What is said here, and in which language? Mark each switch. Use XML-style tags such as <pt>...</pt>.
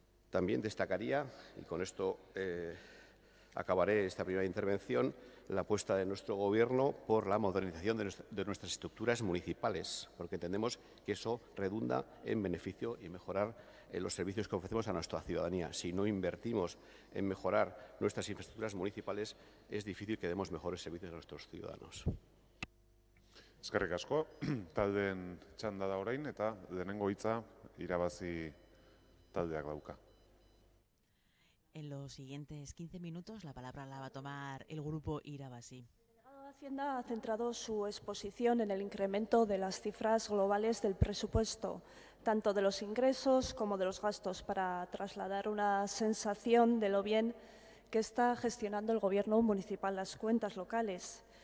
<es>También destacaría, y con esto acabaré esta primera intervención, la apuesta de nuestro Gobierno por la modernización de nuestras estructuras municipales, porque entendemos que eso redunda en beneficio y mejorar los servicios que ofrecemos a nuestra ciudadanía. Si no invertimos en mejorar nuestras infraestructuras municipales, es difícil que demos mejores servicios a nuestros ciudadanos.</es> <eu>Eskerrik asko, taldeen txanda da orain eta lehenengo hitza irabazi taldeak dauka.</eu> <es>En los siguientes 15 minutos la palabra la va a tomar el grupo Irabazi. El delegado de Hacienda ha centrado su exposición en el incremento de las cifras globales del presupuesto, tanto de los ingresos como de los gastos, para trasladar una sensación de lo bien que está gestionando el Gobierno municipal las cuentas locales.</es>